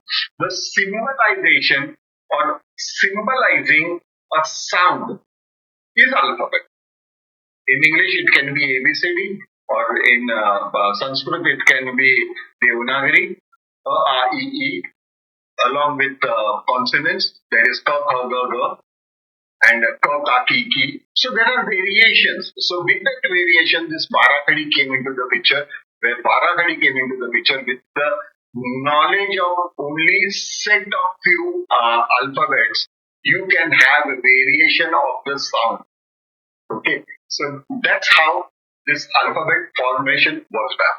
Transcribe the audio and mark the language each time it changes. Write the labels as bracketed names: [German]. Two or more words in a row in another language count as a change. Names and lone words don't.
[English] The symbolization or symbolizing a sound is alphabet. In English, it can be ABCD, or in Sanskrit, it can be Devanagari, A, E, E, along with consonants. There is Ka, Kha, Ga, Ga, and Ka, Ka, Ki, Ki. So there are variations. So with that variation, this Parakadi came into the picture, where Parakadi came into the picture with the knowledge of only set of few alphabets. You can have a variation of the sound. Okay, so that's how this alphabet formation was done.